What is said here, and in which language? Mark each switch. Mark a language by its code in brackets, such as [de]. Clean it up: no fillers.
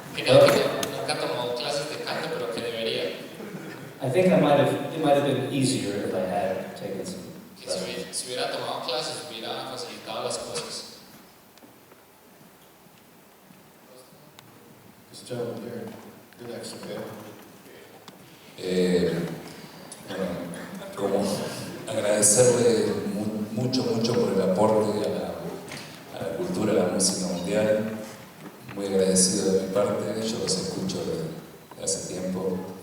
[es] Creo que nunca tomó clases de canto, pero que debería. [en] I think it might have been easier if I had taken some lessons. [es] Si hubiera tomado clases, hubiera facilitado las cosas. [en] This gentleman here, you're next, okay? [es] Bueno, como agradecerle mucho por el aporte a la cultura, a la música mundial. Muy agradecido de mi parte, yo los escucho desde hace tiempo.